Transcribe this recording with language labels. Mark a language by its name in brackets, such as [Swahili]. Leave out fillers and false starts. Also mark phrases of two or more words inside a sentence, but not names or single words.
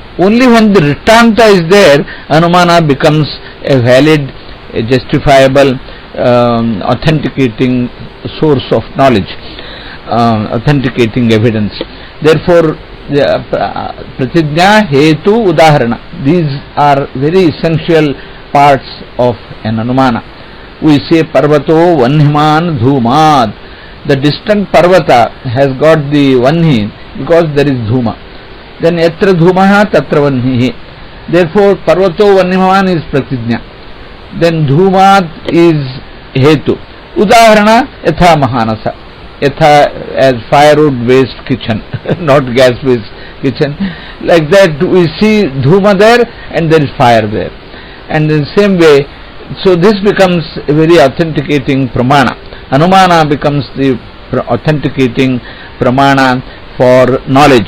[English] Only when the drishtanta is there, anumana becomes a valid, a justifiable, authenticating source of knowledge, authenticating evidence. [Sanskrit] Therefore प्रतिज्ञा, हेतु, उदाहरण, [English] these are very essential parts of an anumana. We say [Sanskrit] पर्वतो वह्निमान् धूमात्. [English] The distant parvata has got the vanhi because there is dhuma. Then [Sanskrit] यत्र धूमः तत्र वह्निः. [English] Therefore [Sanskrit] पर्वतो वह्निमान् [English] is pratijna. Then dhumat is hetu. [Sanskrit] उदाहरण यथा महानस. [English] Yatha as firewood based kitchen, not gas based kitchen. Like that we see dhuma there and there is fire there. And in the same way, so this becomes a very authenticating pramana. Anumana becomes the authenticating pramana for knowledge.